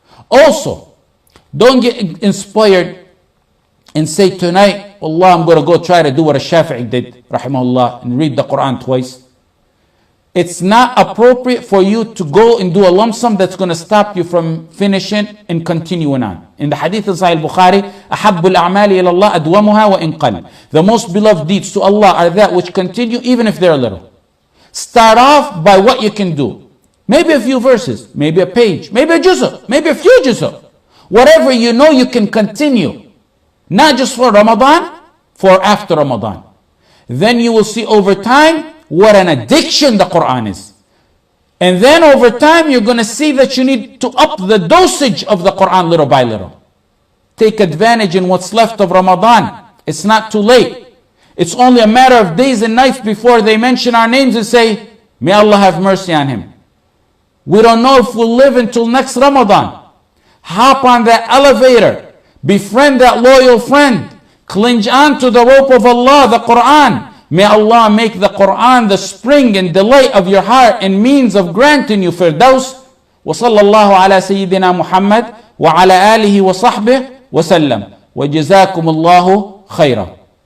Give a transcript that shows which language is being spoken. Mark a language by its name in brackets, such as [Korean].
[English] Also, don't get inspired and say tonight, Allah, I'm going to go try to do what Shafi'i did, rahimahullah, and read the Quran twice. It's not appropriate for you to go and do a lump sum that's going to stop you from finishing and continuing on. In the hadith of Sahih Bukhari, [Arabic] أحب الأعمال إلى الله أدومها وإن قل. [English] The most beloved deeds to Allah are that which continue even if they're little. Start off by what you can do. Maybe a few verses, maybe a page, maybe a juz'ah, maybe a few juz'ah. Whatever you know you can continue. Not just for Ramadan, for after Ramadan. Then you will see over time what an addiction the Quran is. And then over time you're going to see that you need to up the dosage of the Quran little by little. Take advantage in what's left of Ramadan. It's not too late. It's only a matter of days and nights before they mention our names and say, may Allah have mercy on him. We don't know if we'll live until next Ramadan. Hop on that elevator. Befriend that loyal friend. Cling on to the rope of Allah, the Quran. May Allah make the Quran the spring and delight of your heart and means of granting you firdaus. [Arabic] وصلى الله على سيدنا محمد وعلى آله وصحبه وسلم وجزاكم الله خيرا.